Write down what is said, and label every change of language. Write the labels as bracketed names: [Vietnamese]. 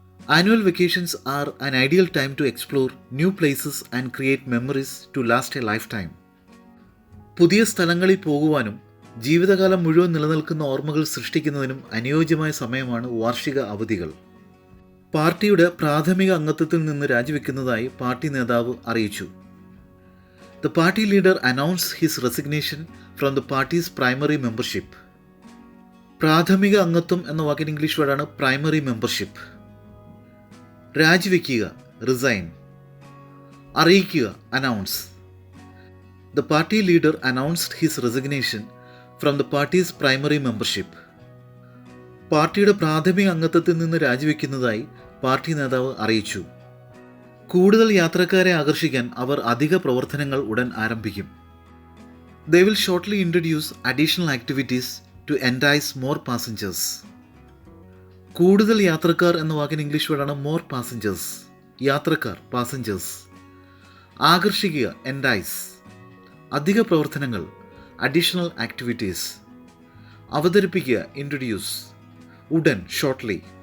[English] Annual vacations are an ideal time to explore new places and create memories to last a lifetime. [Malayalam] പുതിയ സ്ഥലങ്ങളിൽ പോകുവാനും ജീവിതകാലം മുഴുവൻ നിലനിൽക്കുന്ന ഓർമ്മകൾ സൃഷ്ടിക്കുന്നതിനും അനുയോജ്യമായ സമയമാണ് വാർഷിക അവധികൾ. പാർട്ടിയുടെ പ്രാഥമിക അംഗത്വത്തിൽ നിന്ന് രാജിവെക്കുന്നതായി പാർട്ടി നേതാവ് അറിയിച്ചു. [English] The party leader announced his resignation from the party's primary membership. [Malayalam] പ്രാഥമിക അംഗത്വം എന്ന വാക്കിന് ഇംഗ്ലീഷ് വേർഡാണ് പ്രൈമറി മെമ്പർഷിപ്പ്. രാജിവെക്കുക, റിസൈൻ. അറിയിക്കുക, announce. [English] The party leader announced his resignation from the party's primary membership. [Malayalam] പാർട്ടിയുടെ പ്രാഥമിക അംഗത്വത്തിൽ നിന്ന് രാജിവെക്കുന്നതായി പാർട്ടി നേതാവ് അറിയിച്ചു. കൂടുതൽ യാത്രക്കാരെ ആകർഷിക്കാൻ അവർ അധിക പ്രവർത്തനങ്ങൾ ഉടൻ ആരംഭിക്കും. [English] They will shortly introduce additional activities to entice more passengers. [Malayalam] കൂടുതൽ യാത്രക്കാർ എന്ന വാക്കിന് ഇംഗ്ലീഷ് വേർഡാണ് മോർ പാസഞ്ചേഴ്സ്. യാത്രക്കാർ, പാസഞ്ചേഴ്സ്. ആകർഷിക്കുക, എൻഡൈസ്. അധിക പ്രവർത്തനങ്ങൾ, അഡീഷണൽ ആക്ടിവിറ്റീസ്. അവതരിപ്പിക്കുക, ഇൻട്രൊഡ്യൂസ്. ഉടൻ, ഷോർട്ട്ലി.